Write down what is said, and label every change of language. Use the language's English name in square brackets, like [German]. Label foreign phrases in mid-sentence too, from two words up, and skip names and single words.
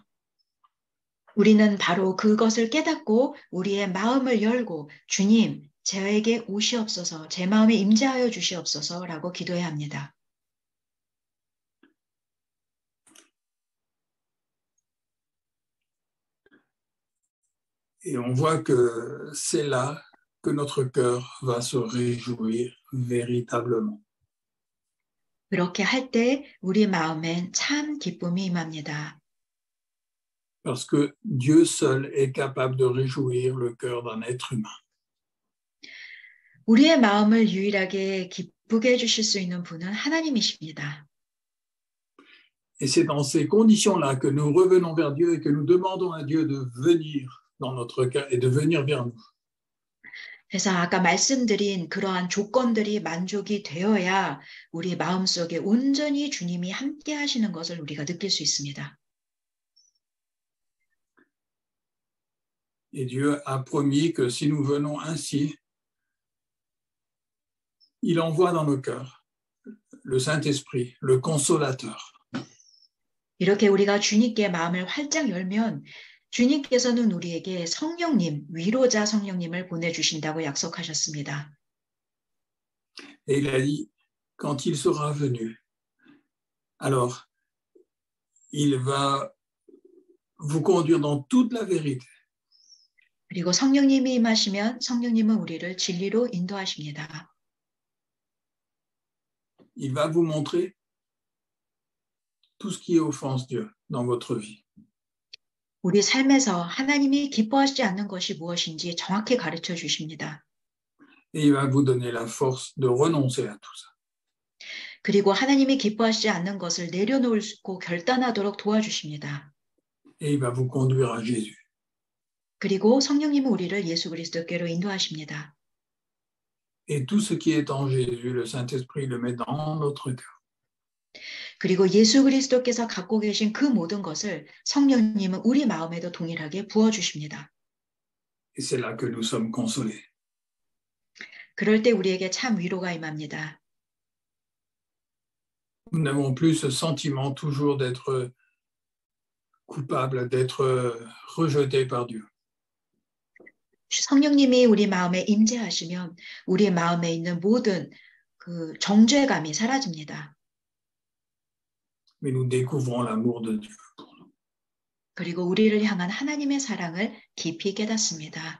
[Korean] 우리는 바로 그것을 깨닫고 우리의 마음을 열고 주님, 저에게 오시옵소서, 제 마음에 임재하여 주시옵소서라고 기도해야 합니다. [French] Et on voit que c'est là que notre cœur va se réjouir véritablement. [Korean] 그렇게 할 때 우리 마음엔 참 기쁨이 임합니다. [French] Parce que Dieu seul est capable de réjouir le cœur d'un être humain. [Korean] 우리의 마음을 유일하게 기쁘게 해주실 수 있는 분은 하나님이십니다. [French] Et c'est dans ces conditions-là que nous revenons vers Dieu et que nous demandons à Dieu de venir dans notre cœur et de venir vers nous. [Korean] 그래서 아까 말씀드린 그러한 조건들이 만족이 되어야 우리 마음속에 온전히 주님이 함께 하시는 것을 우리가 느낄 수 있습니다. [French] Et Dieu a promis que si nous venons ainsi, il envoie dans nos cœurs le Saint-Esprit, le consolateur. [Korean] 이렇게 우리가 주님께 마음을 활짝 열면 주님께서는 우리에게 성령님, 위로자 성령님을 보내주신다고 약속하셨습니다. [French] Et il a dit, quand il sera venu, alors il va vous conduire dans toute la vérité. [Korean] 그리고 성령님이 임하시면 성령님은 우리를 진리로 인도하십니다. [French] Il va vous montrer tout ce qui offense Dieu dans votre vie. [Korean] 우리 삶에서 하나님이 기뻐하시지 않는 것이 무엇인지 정확히 가르쳐 주십니다. [French] Et il va vous donner la force de renoncer à tout ça. [Korean] 그리고 하나님이 기뻐하시지 않는 것을 내려놓고 결단하도록 도와주십니다. [French] Et il va vous conduire à Jésus. [Korean] 그리고 성령님은 우리를 예수 그리스도께로 인도하십니다. [French] Et tout ce qui est en Jésus, le Saint-Esprit le met dans notre cœur. [Korean] 그리고 예수 그리스도께서 갖고 계신 그 모든 것을 성령님은 우리 마음에도 동일하게 부어주십니다. [French] Et c'est là que nous sommes consolés. [Korean] 그럴 때 우리에게 참 위로가 임합니다. [French] Nous n'avons plus ce sentiment toujours d'être coupable, d'être rejeté par Dieu. [Korean] 성령님이 우리 마음에 임재하시면 우리 마음에 있는 모든 그 정죄감이 사라집니다. [French] Mais nous découvrons l'amour de Dieu pour nous. [Korean] 그리고 우리를 향한 하나님의 사랑을 깊이 깨닫습니다.